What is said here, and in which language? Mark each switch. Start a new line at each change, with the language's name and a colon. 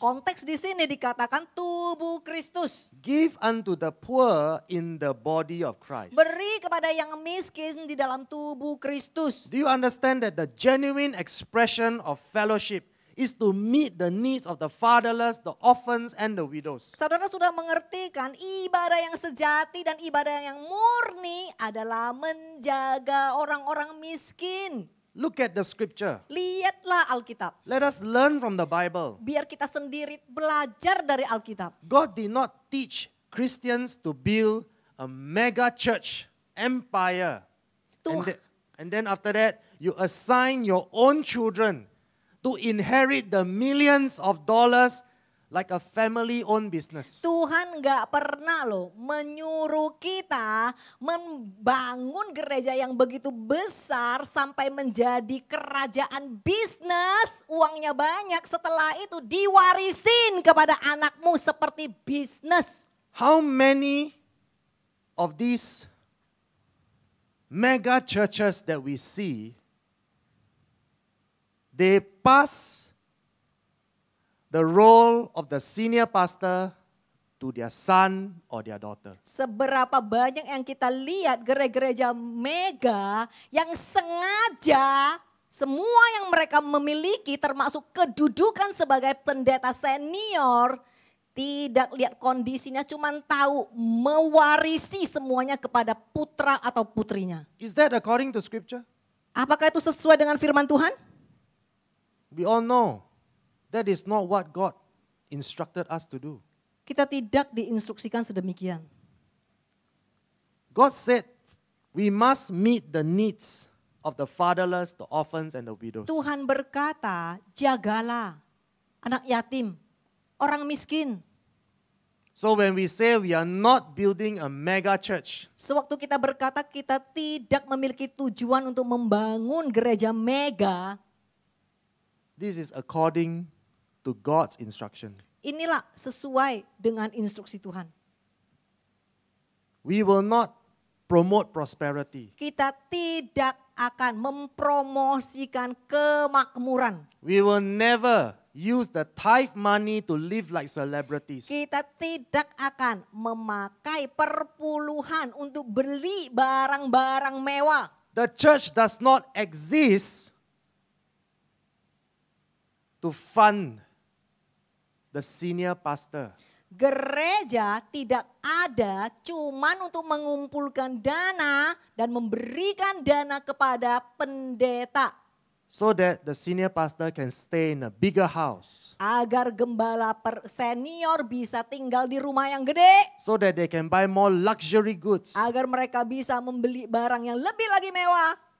Indonesian: konteks di sini dikatakan tubuh Kristus.
English: Give unto the poor in the body of Christ.
Indonesian: Beri kepada yang miskin di dalam tubuh Kristus.
English: Do you understand that the genuine expression of fellowship is to meet the needs of the fatherless, the orphans, and the widows?
Indonesian: Saudara sudah mengerti kan, ibadah yang sejati dan ibadah yang murni adalah menjaga orang-orang miskin.
English: Look at the scripture.
Indonesian: Lihatlah Alkitab.
English: Let us learn from the Bible.
Indonesian: Biar kita sendiri belajar dari Alkitab.
English: God did not teach Christians to build a mega church empire. And then after that, you assign your own children to inherit the millions of dollars like a family-owned business.
Indonesian: Tuhan gak pernah loh menyuruh kita membangun gereja yang begitu besar sampai menjadi kerajaan bisnis, uangnya banyak, setelah itu diwarisin kepada anakmu seperti bisnis.
English: How many of these mega churches that we see, they pass the role of the senior pastor to their son or their daughter?
Indonesian: Seberapa banyak yang kita lihat gereja-gereja mega yang sengaja semua yang mereka memiliki termasuk kedudukan sebagai pendeta senior tidak lihat kondisinya, cuman tahu mewarisi semuanya kepada putra atau putrinya.
English: Is that according to scripture?
Indonesian: Apakah itu sesuai dengan firman Tuhan?
English: We all know that is not what God instructed us to do.
Indonesian: Kita tidak diinstruksikan sedemikian.
English: God said we must meet the needs of the fatherless, the orphans, and the widows.
Indonesian: Tuhan berkata, jagalah anak yatim, orang miskin.
English: So when we say we are not building a mega church,
Indonesian: Sewaktu kita berkata kita tidak memiliki tujuan untuk membangun gereja mega,
English: this is according to God's instruction.
Indonesian: inilah sesuai dengan instruksi Tuhan.
English: We will not promote prosperity.
Indonesian: Kita tidak akan mempromosikan kemakmuran.
English: We will never use the tithe money to live like celebrities.
Indonesian: Kita tidak akan memakai perpuluhan untuk beli barang-barang mewah.
English: The church does not exist to fund the senior pastor.
Indonesian: Gereja tidak ada cuman untuk mengumpulkan dana dan memberikan dana kepada pendeta.
English: So that the senior pastor can stay in a bigger house.
Indonesian: Agar gembala senior bisa tinggal di rumah yang gede.
English: So that they can buy more luxury goods.
Indonesian: Agar mereka bisa membeli barang yang lebih lagi mewah.